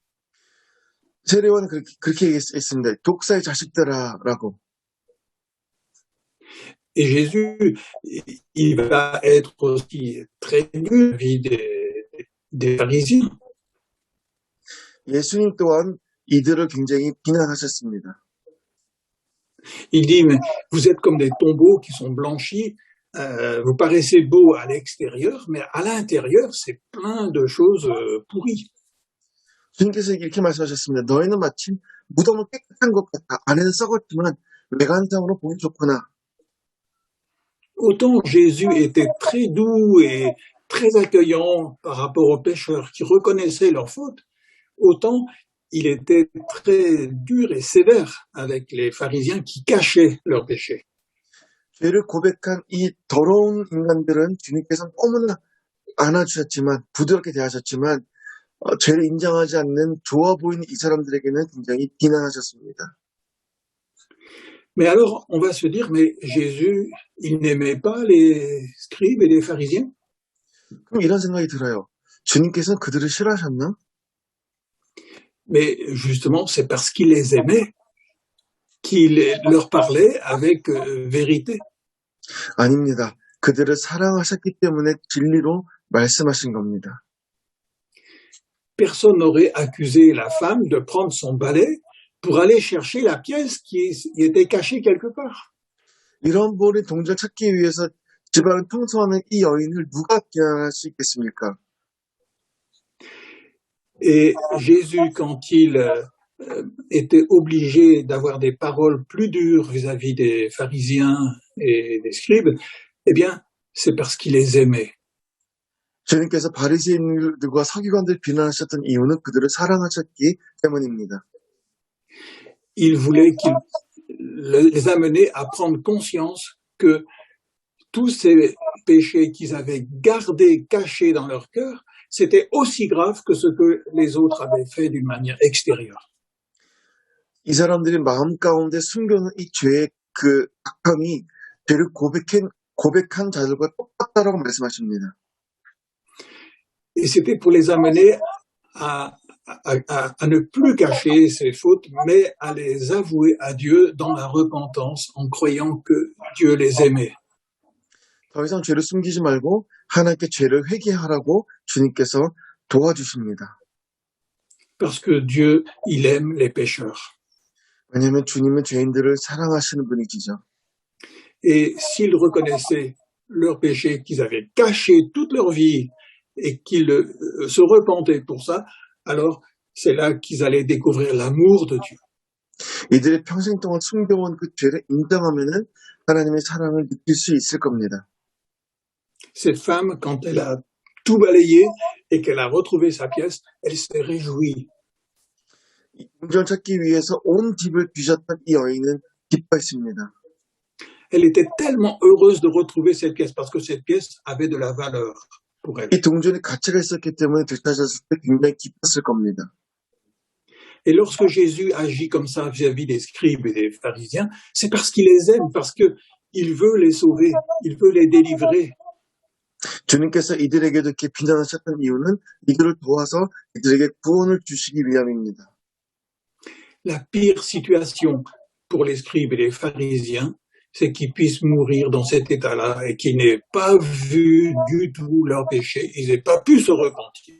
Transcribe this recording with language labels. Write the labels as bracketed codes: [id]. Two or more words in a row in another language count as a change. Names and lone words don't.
[ko] 세례 요한은 그렇게 얘기했습니다. 독사의 자식들아라고. [fr] Et Jésus, il va être aussi très dur vis des pharisiens. [ko] 예수님 또한 이들을 굉장히 비난하셨습니다. [fr] Il dit, mais vous êtes comme des tombeaux qui sont blanchis, vous paraissez beaux à l'extérieur, mais à l'intérieur, c'est plein de choses pourries. [ko] 주님께서 이렇게 말씀하셨습니다. 너희는 마침 무덤은 깨끗한 것 같다. 안에는 썩었지만 외관상으로 보기 좋구나. [fr] Autant Jésus était très doux et très accueillant par rapport aux pécheurs qui reconnaissaient leurs fautes, autant il était très dur et sévère avec les pharisiens qui cachaient leurs péchés. [ko] 죄를 고백한 이 더러운 인간들은 주님께서 너무나 안아주셨지만, 부드럽게 대하셨지만, 죄를 인정하지 않는 좋아 보이는 이 사람들에게는 굉장히 비난하셨습니다. [fr] Mais alors, on va se dire, mais Jésus, il n'aimait pas les scribes et les pharisiens? [ko] 그럼 이런 생각이 들어요. 주님께서는 그들을 싫어하셨나? [fr] Mais justement, c'est parce qu'il les aimait qu'il leur parlait avec vérité. [ko] 아닙니다. 그들을 사랑하셨기 때문에 진리로 말씀하신 겁니다. [fr] Personne n'aurait accusé la femme de prendre son balai pour aller chercher la pièce qui était cachée quelque part. [ko] 이런 볼의 동전을 찾기 위해서 집안을 청소하는 이 여인을 누가 비난할 수 있겠습니까? [fr] Et Jésus, quand il était obligé d'avoir des paroles plus dures vis-à-vis des pharisiens et des scribes, eh bien, c'est parce qu'il les aimait. [ko] 주님께서 바리새인들과 서기관들 비난하셨던 이유는 그들을 사랑하셨기 때문입니다. [fr] Il voulait qu'il les amener à prendre conscience que tous ces péchés qu'ils avaient gardés, cachés dans leur cœur, c'était aussi grave que ce que les autres avaient fait d'une manière extérieure. [ko] 이 사람들이 마음 가운데 숨겨놓은 이 죄의 그 악함이 죄를 고백한 자들과 똑같다라고 말씀하십니다. [fr] Et c'était pour les amener à ne plus cacher ces fautes, mais à les avouer à Dieu dans la repentance en croyant que Dieu les aimait. [ko] 더 이상 죄를 숨기지 말고 하나님께 죄를 회개하라고 주님께서 도와주십니다. [fr] Parce que Dieu, il aime les pécheurs. [ko] 왜냐하면 주님은 죄인들을 사랑하시는 분이시죠. [fr] Et s'ils reconnaissaient leurs péchés qu'ils avaient cachés toute leur vie et qu'ils se repentaient pour ça, alors c'est là qu'ils allaient découvrir l'amour de Dieu. [ko] 이들의 평생 동안 숨겨온 그 죄를 인정하면은 하나님의 사랑을 느낄 수 있을 겁니다. [fr] Cette femme, quand elle a tout balayé et qu'elle a retrouvé sa pièce, elle s'est réjouie. [ko] 동전을 찾기 위해서 온 집을 뒤졌던 이 여인은 기뻐했습니다. [fr] Elle était tellement heureuse de retrouver cette pièce parce que cette pièce avait de la valeur pour elle. [ko] 이 동전이 가치가 있었기 때문에 되찾았을 때 굉장히 기뻤을 겁니다. [fr] Et lorsque Jésus agit comme ça vis-à-vis des scribes et des pharisiens, c'est parce qu'il les aime, parce qu'il veut les sauver, il veut les délivrer. [ko] 주님께서 이들에게도 이렇게 비난하셨던 이유는 이들을 도와서 이들에게 구원을 주시기 위함입니다. [fr] La pire situation pour les scribes et les pharisiens, c'est qu'ils puissent mourir dans cet état-là et qu'ils n'aient pas vu du tout leur péché, ils n'aient pas pu se repentir.